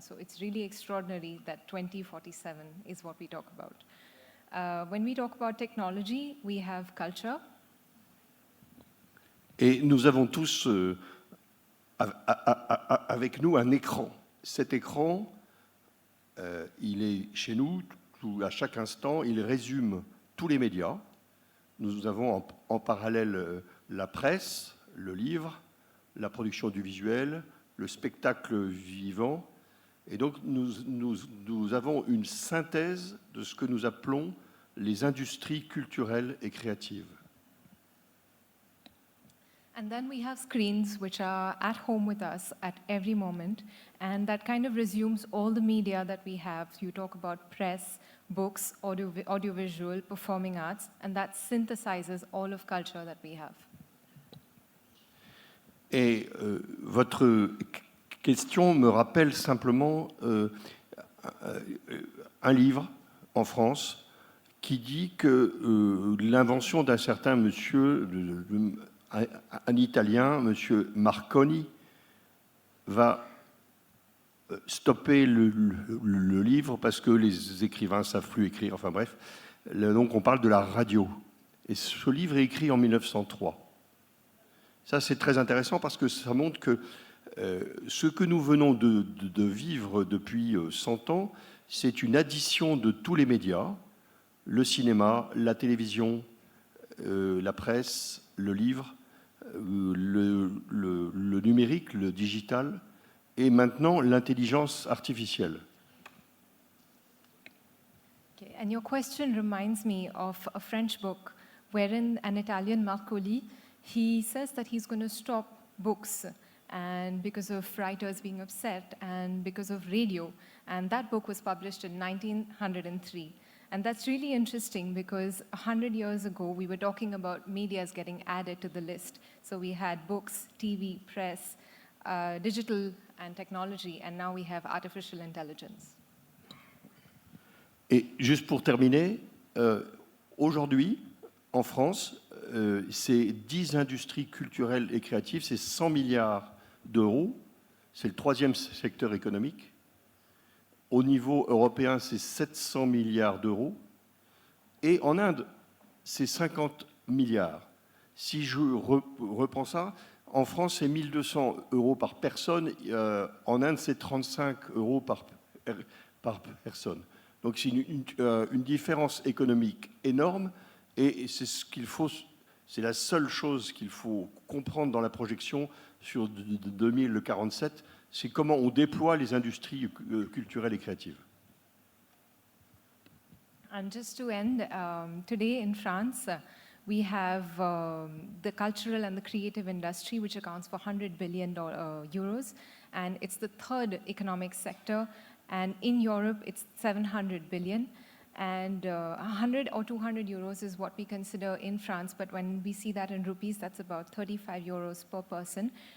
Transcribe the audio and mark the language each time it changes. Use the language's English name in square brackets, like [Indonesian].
[English] So it's really extraordinary that 2047 is what we talk about. When we talk about technology, we have culture. [French] Et nous avons tous avec nous un écran. Cet écran, il est chez nous, à chaque instant, il résume tous les médias. Nous avons en parallèle la presse, le livre, la production du visuel, le spectacle vivant. Et donc, nous avons une synthèse de ce que nous appelons les industries culturelles et créatives. [English] And then we have screens which are at home with us at every moment, and that kind of resumes all the media that we have. You talk about press, books, audiovisual, performing arts, and that synthesizes all of culture that we have. [French] Et votre question me rappelle simplement un livre en France qui dit que l'invention d'un certain monsieur, un Italien, monsieur Marconi, va stopper le livre parce que les écrivains ne savent plus écrire, enfin bref. Donc on parle de la radio. Et ce livre est écrit en 1903. Ça, c'est très intéressant parce que ça montre que ce que nous venons de vivre depuis 100 ans, c'est une addition de tous les médias, le cinéma, la télévision, la presse, le livre, le numérique, le digital, et maintenant l'intelligence artificielle. [English] Okay, and your question reminds me of a French book wherein an Italian Marcoli, he says that he's going to stop books and because of writers being upset and because of radio. And that book was published in 1903. And that's really interesting because 100 years ago, we were talking about medias getting added to the list. So we had books, TV, press, digital and technology, and now we have artificial intelligence. [French] Et juste pour terminer, aujourd'hui, en France, c'est 10 industries culturelles et créatives, c'est 100 milliards d'euros, c'est le 3e secteur économique. Au niveau européen, c'est 700 milliards d'euros. Et en Inde, c'est 50 milliards. Si je reprends ça, en France, c'est 1 200 euros par personne. En Inde, c'est 35 euros par personne. Donc c'est une différence économique énorme. Et c'est ce qu'il faut, c'est la seule chose qu'il faut comprendre dans la projection sur 2047, c'est comment on déploie les industries culturelles et créatives. [English] And just to end, today in France, we have the cultural and the creative industry, which accounts for 100 billion euros, and it's the 3rd economic sector. And in Europe, it's 700 billion. And 100 or 200 euros is what we consider in France, but when we see that in rupees, that's about 35 euros per person.